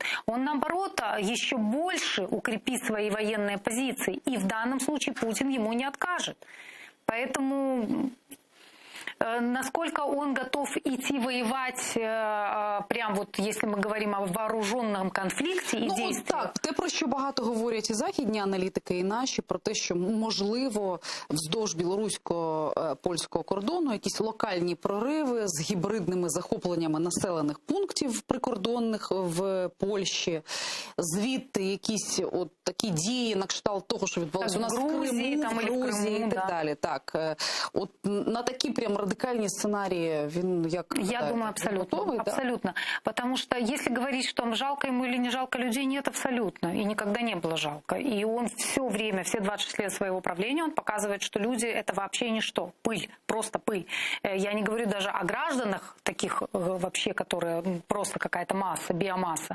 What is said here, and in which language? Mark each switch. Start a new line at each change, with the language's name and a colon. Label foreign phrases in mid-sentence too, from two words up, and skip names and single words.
Russian: Он, наоборот, еще больше укрепит свои военные позиции, и в данном случае Путин ему не откажет. Поэтому насколько он готов идти воевать, прям вот если мы говорим о вооруженном конфликте и действиях.
Ukrainian: Так, те, про що багато говорять і західні аналітики, і наші, про те, що можливо вздовж білорусько-польського кордону якісь локальні прориви з гібридними захопленнями населених пунктів прикордонних в Польщі, звідти якісь от такі дії на кшталт того, що відбувалося у нас в Криму, там, в Грузії і так далі. Так, от на такі прям радикальні сценарії він як Я думаю, абсолютно. готовий? Абсолютно.
Russian: Потому что если говорить, что жалко ему или не жалко людей, нет, абсолютно. И никогда не было жалко. И он все время, все 26 лет своего правления, он показывает, что люди — это вообще ничто. Пыль, просто пыль. Я не говорю даже о гражданах таких вообще, которые просто какая-то масса, биомасса.